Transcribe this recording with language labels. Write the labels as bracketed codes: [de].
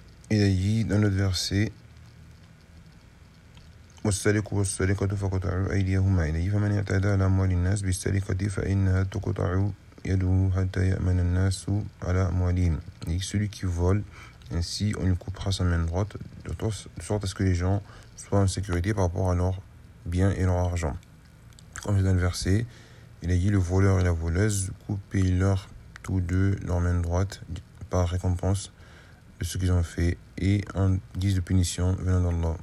[fr] Il a dit dans l'autre verset: [ar] والسارق والسارقة فقطع أيديهما. إلى فمن اعتدى على أموال الناس بالسرقة فإنها تقطع يده حتى يأمن الناس على أموالهم. [fr] Et celui qui vole, ainsi on lui coupera sa main droite, de sorte à ce que les gens soient en sécurité par rapport à leurs biens et leur argent. Comme c'est dans le verset, il a dit: le voleur et la voleuse, coupez-leur tous deux leur main droite par récompense de ce qu'ils ont fait et en guise de punition venant d'Allah.